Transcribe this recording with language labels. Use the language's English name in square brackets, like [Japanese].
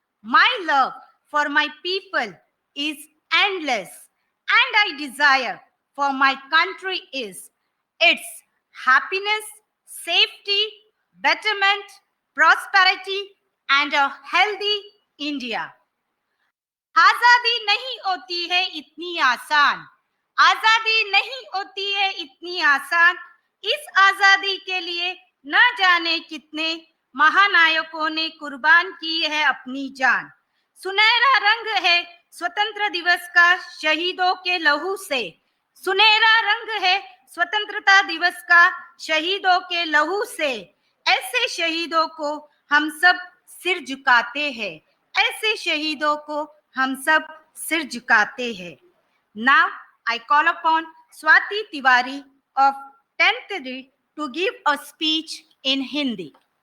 [English] My love for my people is endless, and I desire for my country is its happiness, safety, betterment, prosperity, and a healthy India." [Hindi] आजादी नहीं होती है इतनी आसान, आजादी नहीं होती है इतनी आसान, इस आजादी के लिए न जाने कितने महानायकों ने कुर्बान की है अपनी जान। सुनहरा रंग है स्वतंत्र दिवस का शहीदों के लहू से, सुनहरा रंग है स्वतंत्रता दिवस का शहीदों के लहू से। ऐसे शहीदों को हम सब सिर झुकाते हैं, ऐसे शहीदों को हम सब सिर झुकाते हैं। [English] Now I call upon Swati Tiwari of 10th D to give a speech in Hindi.